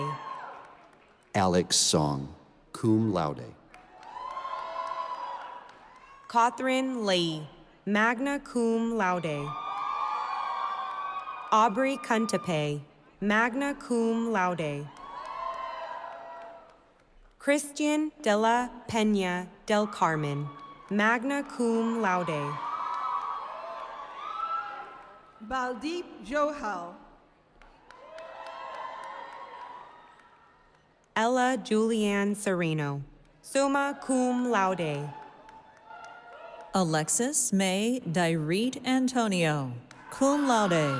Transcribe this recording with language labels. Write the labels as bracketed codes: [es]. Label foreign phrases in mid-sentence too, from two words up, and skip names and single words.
[en] Alex Song, [la] cum laude. [en] Catherine Lee, [la] magna cum laude. [en] Aubrey Kuntape, [la] magna cum laude. [en] Christian de la Peña del Carmen, [la] magna cum laude. [en] Baldeep Johal. Ella Julianne Sereno, [la] summa cum laude. [en] Alexis May Direte Antonio, [la] cum laude.